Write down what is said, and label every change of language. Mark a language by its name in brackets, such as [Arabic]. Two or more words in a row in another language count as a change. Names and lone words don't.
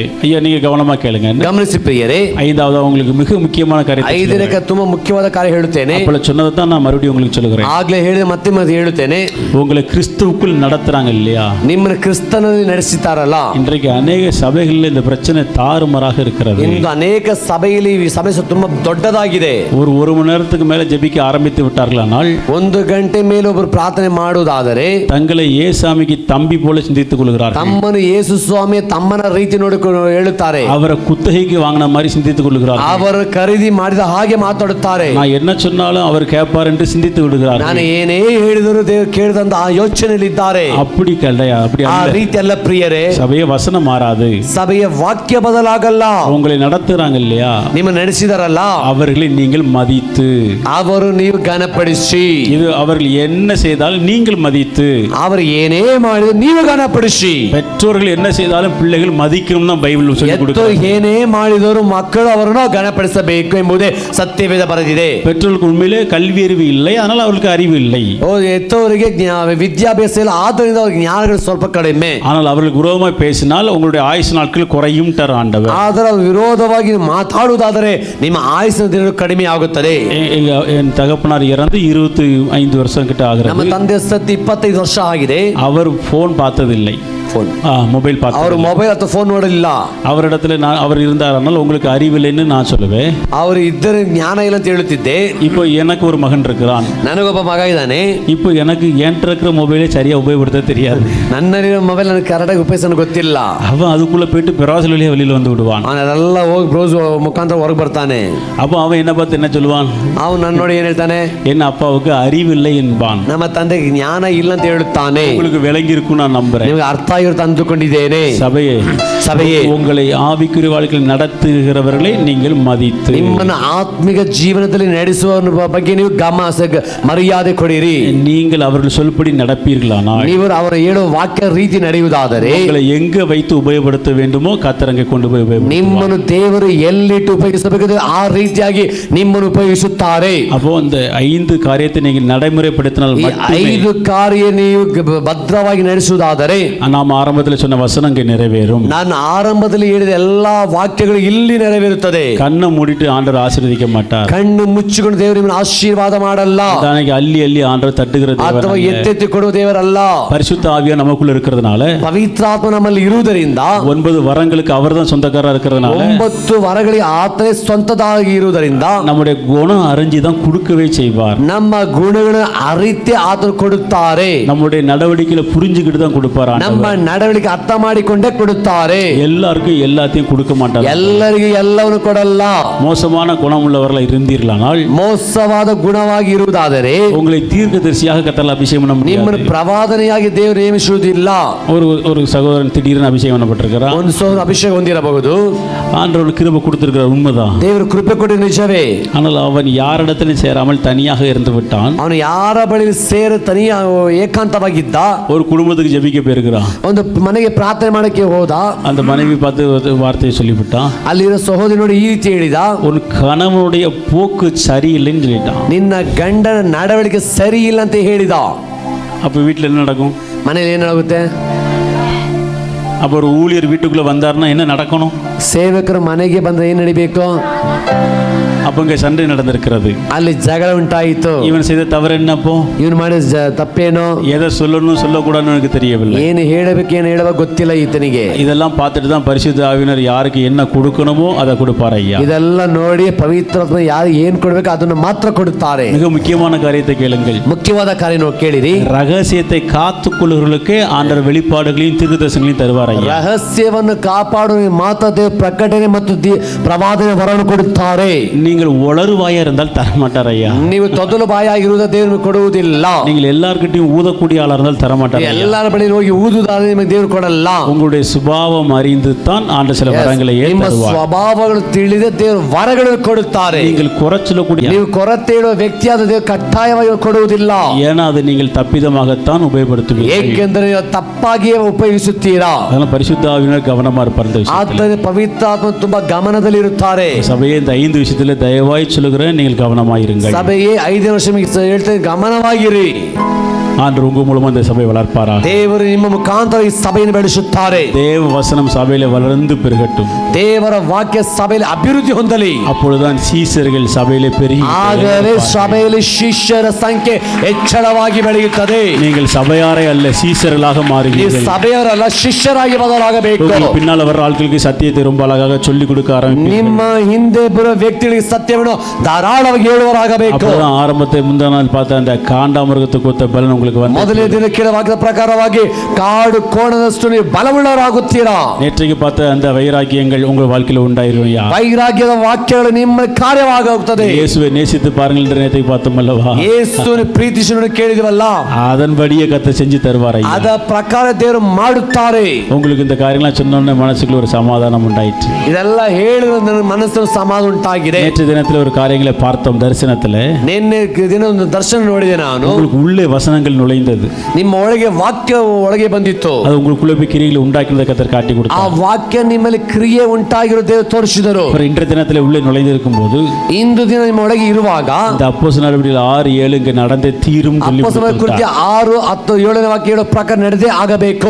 [Tamil] ஐயா நீங்க கவனமா கேளுங்க, [Kannada] ಗಮನಿಸಿ ಪ್ರಿಯರೇ. [Tamil] 5வது உங்களுக்கு மிக முக்கியமான காரியம். [Kannada] 5ನೇ ತುಂಬಾ ಮುಖ್ಯವಾದ ಕಾರ್ಯ ಹೇಳುತ್ತೇನೆ. [Tamil] அப்பள சொன்னதை தான் நான் மறுபடியும் உங்களுக்கு சொல்லுகிறேன். [Kannada] ಆಗ್ಲೇ ಹೇಳಿದ ಮತ್ತೆ ಹೇಳುತ್ತೇನೆ. [Tamil] உங்களை கிறிஸ்துவுக்குள் நடத்துறாங்க இல்லையா, [Kannada] ನಿಮ್ಮನ್ನ ಕ್ರಿಸ್ತನಲ್ಲಿ ನಡೆಸುತ್ತಾರಲ್ಲ. [Tamil] இன்றைக்கு ಅನೇಕ சபைகளில் இந்த பிரச்சனை தாறுமாறாக இருக்கிறது. [Kannada] ಇಂದು ಅನೇಕ ಸಭೆಯಲ್ಲಿ ಈ ಸಮಸ್ಯೆ ತುಂಬಾ ದೊಡ್ಡದಾಗಿದೆ. [Tamil] ஒரு மணி நேரத்துக்கு மேல ஜெபிக்க ஆரம்பித்து விட்டார்களானால், [Kannada] 1 ಗಂಟೆ ಮೇಲೆ ಒಬ್ಬರು ಪ್ರಾರ್ಥನೆ ಮಾಡುವುದಾದರೆ [Tamil] தங்களை ஏசாமிக்கு தம்பி போல சிந்தித்துக் கொள்கிறார்கள். [Kannada] ತಮ್ಮನ್ನು ಯೇಸು ಸ್ವಾಮಿ ತಮ್ಮನ ರೀತಿ ನೋಡಿಕೊಂಡು ಹೇಳುತ್ತಾರೆ. [Tamil] அவரை குத்தகைக்கு வாங்கின மாதிரி சிந்தித்துக் கொள்கிறார். [Kannada] ಅವರು ಖರೀದಿ ಮಾಡಿದ ಹಾಗೆ ಮಾತಾಡುತ್ತಾರೆ. [Tamil] நான் என்ன சொன்னாலும் அவர் கேட்பார் என்று சிந்தித்து விடுகிறார். [Kannada] ನಾನು ಏನೇ ಹೇಳಿದರೂ ದೇವರು ಕೇಳಿದಂತ ಆ ಯೋಚನೆಯಲ್ಲಿದ್ದಾರೆ. [Tamil] அப்படி கிடையாது, அப்படி [Kannada] ಆ ರೀತಿ ಅಲ್ಲ ಪ್ರಿಯರೇ. [Tamil] சபைய வசனம் மாறாது. [Kannada] ಸಭೆಯ ವಾಕ್ಯ ಬದಲಾಗಲ್ಲ. [Tamil] உங்களை நடத்துறாங்க இல்லையா, [Kannada] ನಿಮ್ಮ ನಡೆಸಿದಾರಲ್ಲ, [Tamil] அவர்களை நீங்கள் மதித்து, [Kannada] ಅವರು ನೀವು ಘನಪಡಿಸಿ, [Tamil] இது அவர்கள் என்ன செய்தாலும் நீங்கள் மதித்து, [Kannada] ಅವರು ಏನೇ ಮಾಡಿದ್ರು ನೀವು ಘನಪಡಿಸಿ. [Tamil] பெற்றோர்கள் என்ன செய்தாலும் பிள்ளைகள் மதிக்கணும் தான் பைபிள் சொல்லி கொடுக்குது. [Kannada] ಏನೇ ಮಾಡಿದರೂ ಮಕ್ಕಳು ಅವರನ್ನು ಘನಪಡಿಸಬೇಕು ಎಂಬುದೇ ಸತ್ಯವೇದ ಬರೆದಿದೆ. [Tamil] பெற்றோருக்கு உண்மையிலே கல்வி அறிவு இல்லை, அதனால அவர்களுக்கு அறிவு இல்லை. [Kannada] ಎತ್ತವರಿಗೆ ವಿದ್ಯಾಭ್ಯಾಸ ಇಲ್ಲ, ಆದ್ದರಿಂದ ಅವ್ರಿಗೆ ಜ್ಞಾನಗಳು ಸ್ವಲ್ಪ ಕಡಿಮೆ. [Tamil] ஆனால் அவர்களுக்கு விரோதமாக பேசினால் உங்களுடைய ஆயுசு நாட்கள் குறையும் ஆண்டவர். [Kannada] ಆದರೆ ವಿರೋಧವಾಗಿ ಮಾತಾಡುವುದಾದರೆ ನಿಮ್ಮ ಆಯುಸ್ಸಿನ ದಿನಗಳು ಕಡಿಮೆ ಆಗುತ್ತದೆ. [Tamil] என் தகப்பனார் இறந்து 25 வருஷம் கிட்ட ஆகிறது. [Kannada] ನಮ್ಮ ತಂದೆ ಸತ್ತು 25 ವರ್ಷ ಆಗಿದೆ. [Tamil] அவர் போன் பார்த்ததில்லை, [Kannada] ಫೋನ್ [Tamil] ಮೊಬೈಲ್ பார்த்து, [Kannada] ಅವರು ಮೊಬೈಲ್ ಅಥವಾ ಫೋನ್ ನೋಡಲಿಲ್ಲ. [Tamil] ಅವರಿடத்துல அவர் இருந்தாரனால் உங்களுக்கு அறிவில்லைன்னு நான் சொல்லுவேன். [Kannada] ಅವರು ಇದ್ದರೆ ಜ್ಞಾನ ಇಲ್ಲ ಅಂತ ಹೇಳುತ್ತಿದ್ದೆ. [Tamil] இப்போ எனக்கு ஒரு மகன் இருக்கிறான், [Kannada] ನನಗೊಬ್ಬ ಮಗ ಇದ್ದಾನೆ. [Tamil] இப்போ எனக்கு என்கிட்ட இருக்கிற மொபைலே சரியா உபயோகப்படுத்த தெரியாது. [Kannada] ನನ್ನಲ್ಲಿರೋ ಮೊಬೈಲ್ ನನಗೆ ಕರೆಕ್ಟಾಗಿ ಉಪಯೋಗಿಸೋದು ಗೊತ್ತಿಲ್ಲ. [Tamil] அவன் அதுக்குள்ள போயிட்டு பிராசல் வழியா வெளியில வந்து விடுவான். [Kannada] ಅವನೆಲ್ಲ ಹೋಗಿ ಬ್ರೌಸ್ ಮುಖಾಂತರ ಹೊರಗೆ ಬರ್ತಾನೆ. [Tamil] அப்போ அவன் என்ன பார்த்து என்ன சொல்லுவான், [Kannada] ಅವನು ನನ್ನ ನೋಡಿ ಏನ್ ಹೇಳ್ತಾನೆ, [Tamil] என் அப்பாவுக்கு அறிவில்லை என்பான். [Kannada] ನಮ್ಮ ತಂದೆಗೆ ಜ್ಞಾನ ಇಲ್ಲ ಅಂತ ಹೇಳುತ್ತಾನೆ. [Tamil] உங்களுக்கு விளங்கி இருக்கும் நான் நம்புறேன். [Kannada] ನಿಮಗೆ ಅರ್ಥ ಆಗಿರುತ್ತೆ ಅಂದುಕೊಂಡಿದ್ದೇನೆ. [Tamil] சபையே உங்களை ஆவிக்குரிய வாழ்க்கையில் நடத்துகிறவர்களை நீங்கள் மதித்து, [Kannada] ನಿಮ್ಮನ್ನ ಆತ್ಮಿಕ ಜೀವನದಲ್ಲಿ ನಡೆಸುವ ಬಗ್ಗೆ ನೀವು ಮರ್ಯಾದೆ ಕೊಡಿರಿ. [Tamil] நீங்கள் அவர்கள் சொல்படி நடப்பீர்களானால், [Kannada] ನೀವು ಅವರ ಹೇಳುವ ವಾಕ್ಯ ರೀತಿ ನಡೆಯುವುದಾದರೆ, [Tamil] உங்களை எங்க வைத்து உபயோகப்படுத்த வேண்டுமோ கர்த்தரங்கே கொண்டு போய் உபயோகப்படுத்துவார். [Kannada] ನಿಮ್ಮನ್ನು ದೇವರು ಎಲ್ಲಿಟ್ಟು ಉಪಯೋಗಿಸಬೇಕು ಆ ರೀತಿಯಾಗಿ ನಿಮ್ಮನ್ನು ಉಪಯೋಗಿಸುತ್ತಾರೆ. [Tamil] அப்போ அந்த 5 காரியத்தை நீங்கள் நடைமுறைப்படுத்தினால் மட்டுமே [Kannada] 5 ಕಾರ್ಯ ನೀವು ಭದ್ರವಾಗಿ ನಡೆಸುವುದಾದರೆ [Tamil] நாம் ஆரம்பத்தில் சொன்ன வசனங்கள் நிறைவேறும். [Kannada] ನಾನು ಆರಂಭದಲ್ಲಿ ಹೇಳಿದ ಎಲ್ಲಾ ವಾಕ್ಯಗಳು ಇಲ್ಲಿ ನೆರವೇರುತ್ತದೆ. [Tamil] கண்ணை மூடிட்டு ஆண்டவர் ஆசீர்வதிக்க மாட்டார். [Kannada] ಕಣ್ಣು ಮುಚ್ಚಿಕೊಂಡು ದೇವರು ನಿಮ್ಮನ್ನು ಆಶೀರ್ವಾದ ಮಾಡಲ್ಲ. [Tamil] தானே அள்ளி அள்ளி ஆண்டவர் தட்டுகிற தேவன் [Kannada] ಅಥವಾ ಎತ್ತೆತ್ತಿ ಕೊಡುವ ದೇವರಲ್ಲ. [Tamil] பரிசுத்த ஆவியானவர் நமக்குள்ள இருக்கிறதுனால, [Kannada] ಪವಿತ್ರಾತ್ಮ ನಮ್ಮಲ್ಲಿ ಇರುವುದರಿಂದ, [Tamil] 9 வரங்களுக்கு அவர்தான் சொந்தக்காரரா இருக்கிறதுனால, [Kannada] 9 ವರಗಳಿಗೆ ಆತನೇ ಸ್ವಂತದಾಗಿ ಇರುವುದರಿಂದ [Tamil] நம்முடைய குணம் அறிஞ்சு தான் கொடுக்கவே செய்வார். [Kannada] ನಮ್ಮ ಗುಣಗಳನ್ನು ಅರಿತೆ ಆತನು ಕೊಡುತ್ತಾರೆ. [Tamil] நம்முடைய நடவடிக்கையில புரிஞ்சுக்கிட்டு தான் கொடுப்பார். [Kannada] ನಮ್ಮ ನಡವಳಿಕೆ ಅರ್ಥ ಮಾಡಿಕೊಂಡೇ ಕೊಡುತ್ತಾರೆ. [Tamil] எல்லாருக்கும் எல்லாத்தையும் கொடுக்க மாட்டார். [Kannada] ಎಲ್ಲರಿಗೂ ಎಲ್ಲವನ್ನು ಕೊಡಲ್ಲ. [Tamil] மோசமான குணம் உள்ளவர்களா இருந்தீர்களானால், [Kannada] ಮೋಸವಾದ ಗುಣವಾಗಿ ಇರುವುದಾದರೆ [Tamil] உங்களை தீர்க்கதரிசியாக கர்த்தர் அபிஷேகம் பண்ண முடியாது. [Kannada] ನಿಮ್ಮನ್ನು ಪ್ರವಾದನೆಯಾಗಿ ದೇವರು ನೇಮಿಸುವುದಿಲ್ಲ. [Tamil] ஒரு சகோதரன் திடீர்னு அபிஷேகம் பண்ணப்பட்டிருக்கிறார். [Kannada] ಒಂದು ಸಹೋದರ ಅಭಿಷೇಕ ಹೊಂದಿರಬಹುದು. [Tamil] ஆண்டவர் கிருபை கொடுத்திருக்கிறார், உண்மைதான். [Kannada] ದೇವರು ಕೃಪೆ ಕೊಡಿ, ನಿಜವೇ. [Tamil] ஆனால் அவன் யாரிடத்திலும் சேராமல் தனியாக இருந்து விட்டான். [Kannada] ಅವನು ಯಾರ ಬಳಿ ಸೇರ ತನಿಯ ಏಕಾಂತವಾಗಿದ್ದ. [Tamil] ஒரு குடும்பத்துக்கு ஜெபிக்க போயிருக்கிறான். [Kannada] ಒಂದು ಮನೆಗೆ ಪ್ರಾರ್ಥನೆ ಮಾಡಕ್ಕೆ ಹೋದ. [Tamil] அந்த மனைவி பார்த்து வார்த்தையை சொல்லிவிட்டான். [Kannada] ಅಲ್ಲಿರೋ ಸಹೋದರಿ ನೋಡಿ ಈ ರೀತಿ ಹೇಳಿದ, [Tamil] ஒரு கணவனுடைய போக்கு சரியில்லைன்னு சொல்லிட்டான். [Kannada] ನಿನ್ನ ಗಂಡನ ನಡವಳಿಕೆ ಸರಿ ಇಲ್ಲ ಅಂತ ಹೇಳಿದ. [Tamil] அப்ப வீட்டில் என்ன நடக்கும்? [Kannada] ಮನೇಲಿ ಏನಾಗುತ್ತೆ? [Tamil] அப்போ ஒரு ஊழியர் வீட்டுக்குள்ள வந்தாருன்னா என்ன நடக்கணும்? [Kannada] ಸೇವಕರು ಮನೆಗೆ ಬಂದ್ರೆ ಏನ್ ನಡಿಬೇಕು? [Tamil] அப்ப இங்க சண்டை நடந்திருக்கிறது. [Kannada] ಅಲ್ಲಿ ಜಗಳ ಉಂಟಾಯಿತು. [Tamil] இவன் செய்த தவறு என்னப்போ? [Kannada] ಇವನು ಮಾಡಿದ ತಪ್ಪೇನೋ? [Tamil] எதை சொல்லணும் சொல்லக்கூடாதுன்னு எனக்கு தெரியவில்லை. [Kannada] ಏನು ಹೇಳಬೇಕು ಏನು ಹೇಳಬೇಕು ಗೊತ್ತಿಲ್ಲ ಈತನಿಗೆ. [Tamil] இதெல்லாம் பார்த்துட்டு தான் பரிசுத்த ஆவியினர் யாருக்கு என்ன கொடுக்கணுமோ அதை கொடுப்பார் ஐயா. [Kannada] ಇದೆಲ್ಲ ನೋಡಿ ಪವಿತ್ರಾತ್ಮ ಯಾರು ಏನ್ ಕೊಡ್ಬೇಕು ಅದನ್ನು ಮಾತ್ರ ಕೊಡುತ್ತಾರೆ. [Tamil] மிக முக்கியமான காரியத்தை கேளுங்கள். [Kannada] ಮುಖ್ಯವಾದ ಕಾರ್ಯ ನೋಡಿ ಕೇಳಿರಿ. [Tamil] ரகசியத்தை காத்துக்கொள்ளுகிறவர்களுக்கு ஆண்டவர் வெளிப்பாடுகளையும் தீர்க்கதரிசனங்களையும் தருவார் ஐயா. [Kannada] ರಹಸ್ಯವನ್ನು ಕಾಪಾಡುವ ಮಾತಾದ ಪ್ರಕಟಣೆ ಮತ್ತು ಪ್ರವಾದನೆ ವರವನ್ನು ಕೊಡುತ್ತಾರೆ. [Tamil] நீங்கள் உளறுவாயா இருந்தால் தரமாட்டார் ஐயா. [Kannada] ನೀವು ತೊದಲು ಬಾಯಾಗಿರುವುದ ದೇವರು ಕೊಡುವುದಿಲ್ಲ. [Tamil] நீங்கள் எல்லார்கிட்டையும் ஊதக்கூடிய ஆளா இருந்தால் தரமாட்டார். [Kannada] ಎಲ್ಲರ ಬಳಿ ಹೋಗಿ ಊದುದಾದ್ರೆ ನಿಮಗೆ ದೇವರು ಕೊಡಲ್ಲ. [Tamil] உங்களுடைய சுபாவம் அறிந்து தான் ஆண்டவர் சில வரங்களை [Kannada] ನಿಮ್ಮ ಸ್ವಭಾವಗಳು ತಿಳಿದ ದೇವರು ವರಗಳನ್ನು ಕೊಡುತ್ತಾರೆ. [Tamil] நீங்கள் குறைச்சலக்கூடிய [Kannada] ನೀವು ಕೊರತೆ ಇರುವ ವ್ಯಕ್ತಿಯಾದ ದೇವರು ಕಡ್ಡಾಯವಾಗಿ ಕೊಡುವುದಿಲ್ಲ. [Tamil] ஏன்னா அது நீங்கள் தப்பிதமாகத்தான் உபயோகப்படுத்துவீர்கள். [Kannada] ಏಕೆಂದರೆ ನೀವು ತಪ್ಪಾಗಿಯೇ ಉಪಯೋಗಿಸುತ್ತೀರಾ. [Tamil] அதனால பரிசுத்த ஆவியினர் கவனமா இருப்பார் இந்த விஷயத்துல. [Kannada] ಆದ್ದರಿಂದ ಪವಿತ್ರಾತ್ಮ ತುಂಬಾ ಗಮನದಲ್ಲಿ ಇರುತ್ತಾರೆ. [Tamil] சபையே இந்த 5 விஷயத்துல தயவாய் சொல்லுகிறேன், நீங்கள் கவனமாயிருங்கள். [Kannada] ಸಭೆಯೇ 5 ವರ್ಷ ಹೇಳ್ತೇನೆ, ಗಮನವಾಗಿರಿ. [Tamil] ஆண்டவர் உங்க மூலமா இந்த சபை வளர்ப்பாராக. [Kannada] ದೇವರು ನಿಮ್ಮ ಮುಖಾಂತರ ಈ ಸಭೆಯನ್ನು ಬೆಳೆಸುತ್ತಾರೆ. [Tamil] தேவ வசனம் சபையில வளர்ந்து பெருகட்டும். [Kannada] ದೇವರ ವಾಕ್ಯ ಸಭೆಯಲ್ಲಿ ಅಭಿವೃದ್ಧಿ ಹೊಂದಲಿ. [Tamil] அப்பொழுதுதான் சீசர்கள் சபையிலே பெருகி [Kannada] ಆಗಲೇ ಸಭೆಯಲ್ಲಿ ಶಿಷ್ಯರ ಸಂಖ್ಯೆ ಹೆಚ್ಚಳವಾಗಿ ಬೆಳೆಯುತ್ತದೆ. [Tamil] நீங்கள் சபையாரை அல்ல சீசர்களாக மாறுவீர்கள். [Kannada] ಸಭೆಯವರಲ್ಲ ಶಿಷ್ಯರಾಗಿ ಬದಲಾಗಬೇಕು. [Tamil] பின்னால் வர ஆட்களுக்கு சத்தியத்தை ரொம்ப அழகாக சொல்லிக் கொடுக்க ஆரம்பிப்பீர்கள். [Kannada] ನಿಮ್ಮ ಹಿಂದೆ ಬರುವ ವ್ಯಕ್ತಿಗಳಿಗೆ ಸತ್ಯವನ್ನು ಧಾರಾಳವಾಗಿ ಹೇಳುವರಾಗಬೇಕು. [Tamil] அப்பதான் ஆரம்பத்தை முந்தின நாள் பார்த்த அந்த காண்டாமிருகத்துக்கு ஒத்த பலன் உங்களுக்கு வந்து [Kannada] ಮೊದಲನೇ ದಿನ ಕೇಳ ವಾಕ್ಯದ ಪ್ರಕಾರವಾಗಿ ಕಾಡು ಕೋಣದಷ್ಟು ನೀವು ಬಲವುಳ್ಳವರಾಗುತ್ತೀರಾ. [Tamil] நேற்றைக்கு பார்த்த அந்த வைராக்கியங்கள் உங்கள் வாழ்க்கையில் உண்டாயிருவையா? [Kannada] ವೈರಾಗ್ಯದ ವಾಕ್ಯಗಳು ನಿಮ್ಮ ಕಾರ್ಯವಾಗಿ ಹೋಗ್ತದೆ. [Tamil] இயேசுவை நேசித்து பாருங்கள் என்று நேற்றைக்கு பார்த்தோம் அல்லவா? [Kannada] ಯೇಸುವಿನ ಪ್ರೀತಿಸುವುದನ್ನು ಕೇಳಿದವಲ್ಲ, [Tamil] அதன்படியே கர்த்தர் செஞ்சு தருவார் ஐயா. [Kannada] ಅದ ಪ್ರಕಾರ ದೇವರು ಮಾಡುತ್ತಾರೆ. [Tamil] உங்களுக்கு இந்த காரியங்களாம் சொன்னோன்னே மனசுக்குள்ள ஒரு சமாதானம் உண்டாயிற்று. [Kannada] ಇದೆಲ್ಲ ಹೇಳಿದ ನನ್ನ ಮನಸ್ಸಿನ ಸಮಾಧಾನ ಉಂಟಾಗಿದೆ. [Tamil] நேற்று தினத்தில் ஒரு காரியங்களை பார்த்தோம் தரிசனத்தில். [Kannada] ನಿನ್ನೆ ದಿನ ಒಂದು ದರ್ಶನ ನೋಡಿದೆ ನಾನು. [Tamil] உங்களுக்கு உள்ளே வசனங்கள் நுழைந்தது. [Kannada] ನಿಮ್ಮ ಒಳಗೆ ವಾಕ್ಯ ಒಳಗೆ ಬಂದಿತ್ತು. [Tamil] அது உங்களுக்குள்ளே போய் கிரிகளை உண்டாக்கினதை கர்த்தர் காட்டி [Kannada] ಆ [Tamil] கொடுத்தார். [Kannada] ವಾಕ್ಯ ನಿಮ್ಮಲ್ಲಿ ಕ್ರಿಯೆ ಉಂಟಾಗಿರೋ ದೇವರು ತೋರಿಸಿದರು. [Tamil] இன்றைய தினத்தில் உள்ளே நுழைந்திருக்கும் போது [Kannada] ಇಂದು ದಿನ ನಿಮ್ಮ ಒಳಗೆ ಇರುವಾಗ [Tamil] இந்த அப்போஸ்தலர் நடவடிக்கைகள் 6-7 இங்கே நடந்தே தீரும் சொல்லி [Kannada] ಅಪೊಸ್ತಲರ ಕೃತ್ಯ 6, 10, 7ನೇ ವಾಕ್ಯ ಹೇಳೋ ಪ್ರಕಾರ ನಡೆದೇ ಆಗಬೇಕು.